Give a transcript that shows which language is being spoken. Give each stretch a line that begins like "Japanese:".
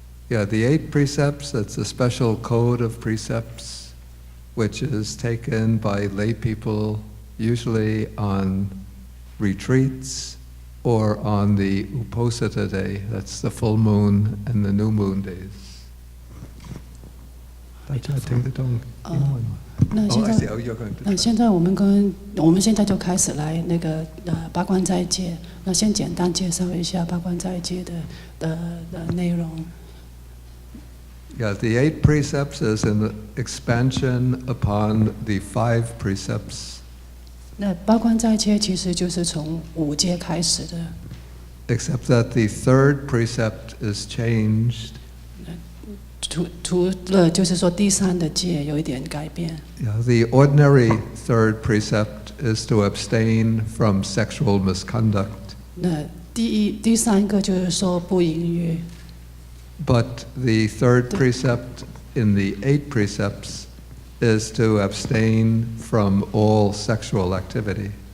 English: Yeah, the 8 precepts, it's a special code of precepts which is taken by lay people, usually on retreats or on the Uposatha day, that's the full moon and the new moon days.
Chinese: 大家听得懂英文吗？现在我们现在就开始来那个八关斋戒。那先简单介绍一下八关斋戒的内容。
English: Yeah, the 8 precepts is an expansion upon the 5 precepts.
Chinese: 那八关斋戒其实就是从5戒开始的。
English: Except that the 3rd precept is changed.
Chinese: 除了就是说第3的戒有一点改变。
English: Yeah, the ordinary 3rd precept is to abstain from sexual misconduct.
Chinese: 那第3个就是说不淫欲。
English: But the 3rd precept in the 8 precepts is to abstain from all sexual activity.